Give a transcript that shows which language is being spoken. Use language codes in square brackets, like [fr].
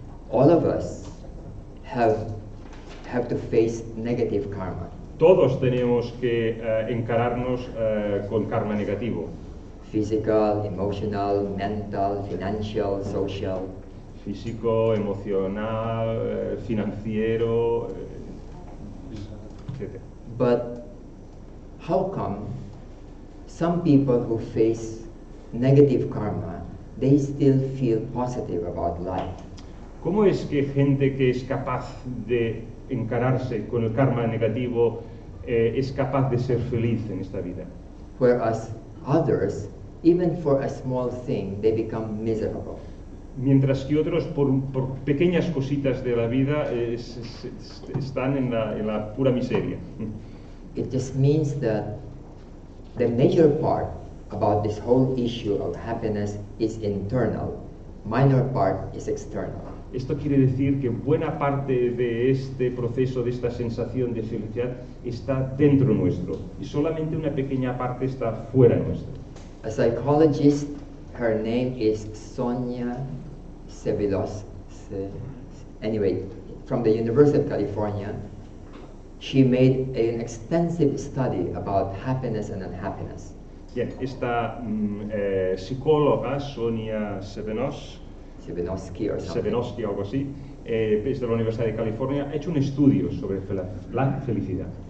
[en] All of us have to face negative karma. [es] Todos tenemos que encararnos con karma negativo. [en] Physical, emotional, mental, financial, social. [es] Físico, emocional, financiero, etc. [en] But how come some people who face negative karma, they still feel positive about life? [es] ¿Cómo es que gente que es capaz de encararse con el karma negativo es capaz de ser feliz en esta vida? [en] Whereas others even for a small thing, they become miserable. [es] Mientras que otros, por pequeñas cositas de la vida, están en la pura miseria. [en] It just means that the major part about this whole issue of happiness is internal, minor part is external. [es] Esto quiere decir que buena parte de este proceso, de esta sensación de felicidad, está dentro nuestro y solamente una pequeña parte está fuera nuestro. [en] A psychologist, her name is Sonia Sevilos. Anyway, from the University of California, she made an extensive study about happiness and unhappiness. [es] Bien, esta psicóloga, Sonia [en] Sevinovsky or something. [es] Sevinovsky, algo así, es de la Universidad de California, ha hecho un estudio sobre la felicidad.